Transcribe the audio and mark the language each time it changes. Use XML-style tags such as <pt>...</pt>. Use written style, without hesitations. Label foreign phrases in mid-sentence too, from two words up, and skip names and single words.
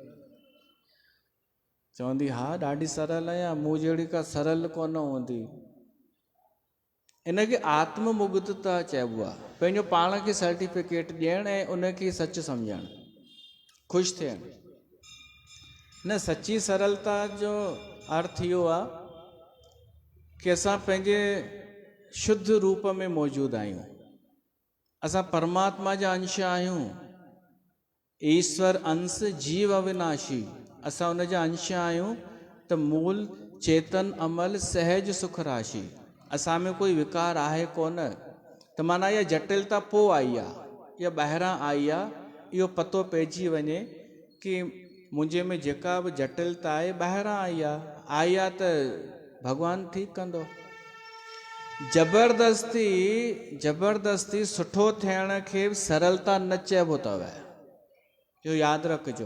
<sd>चवंदी हा ॾाढी सरल आहियां, मूं जहिड़ी का सरल कोन हूंदी। इनखे आत्ममुग्धता चइबो आहे, पंहिंजो पाण खे सर्टिफिकेट ॾियणु ऐं उनखे सच सम्झणु, ख़ुशि थियणु। न, सची सरलता जो अर्थ इहो आहे कि असां पंहिंजे शुद्ध रूप में मौजूदु आहियूं, असां परमात्मा जा अंश आहियूं,</sd> <awa>ईश्वर अंश जीव अविनाशी,</awa> <sd>असां उन जा अंश आहियूं। त</sd> <awa>मूल चेतन अमल सहज सुख राशि,</awa> <sd>असां में कोई विकार आहे कोन। त माना इहा जटिलता पोइ आई आहे, इहा ॿाहिरां आई आहे, इहो पतो पइजी वञे कि मुंहिंजे में जेका बि जटिलता आहे ॿाहिरां आई आहे त भॻवानु ठीकु कंदो। ज़बरदस्ती सुठो थियण खे सरलता न चइबो अथव, इहो यादि रखिजो।</sd>